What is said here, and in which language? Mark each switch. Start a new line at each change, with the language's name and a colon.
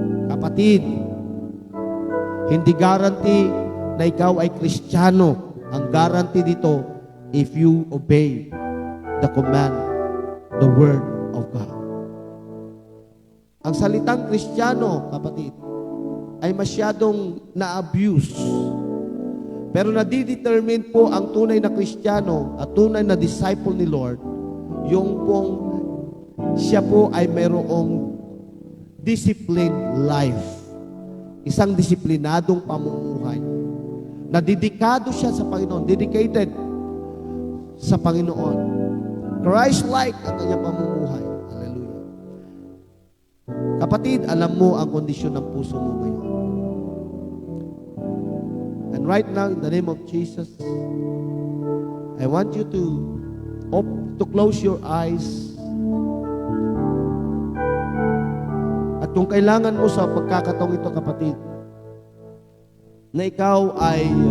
Filipino: Kapatid, hindi guarantee na ikaw ay Kristiyano. Ang guarantee dito,
English: if you obey the command, the Word of God.
Filipino: Ang salitang Kristiyano, kapatid, ay masyadong na-abuse. Pero nadidetermine po ang tunay na Kristiyano at tunay na disciple ni Lord, yung pong siya po ay mayroong disciplined life. Isang disiplinadong pamumuhay. Nadedikado siya sa Panginoon. Dedicated sa Panginoon. Christ-like ang kanyang pamumuhay. Hallelujah. Kapatid, alam mo ang kondisyon ng puso mo ngayon.
English: And right now, in the name of Jesus, I want you to close your eyes.
Filipino: At kung kailangan mo sa pagkakataong ito, kapatid, na ikaw ay